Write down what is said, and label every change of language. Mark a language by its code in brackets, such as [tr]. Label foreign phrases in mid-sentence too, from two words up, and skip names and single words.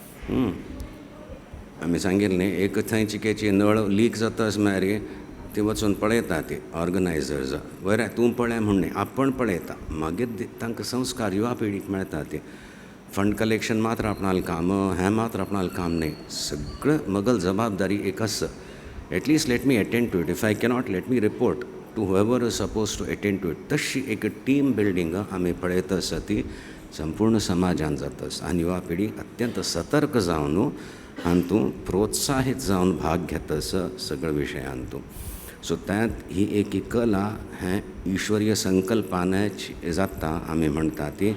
[kok] आमी सांगिल्लें न्ही, एक थंय चिकेची नळ लीक जाता म्हळ्यार ती वचून पळयता ती ऑर्गनायझर्स. वयर तूं पळय म्हणून आपण पळयता. मागीर तांकां संस्कार युवा पिढीक मेळटा. ते [en] fund collection [kok] मात्र आपणाल काम, हें मात्र आपणाल काम न्ही. सगळें मगल जबाबदारी एक आसा. [en] At least let me attend to it. If I cannot let me report to whoever is supposed to attend to it. [kok] तशी एक [en] team building [kok] आमी पळयता आसा ती संपूर्ण समाजान जाता. आनी युवा पिढी अत्यंत सतर्क जावन हातूंत प्रोत्साहीत जावन भाग घेता सगळ्या विशयांतूं. सो त्यात ही एक कला हें ईश्वरीय संकल्पानच जाता आमी म्हणटा ती.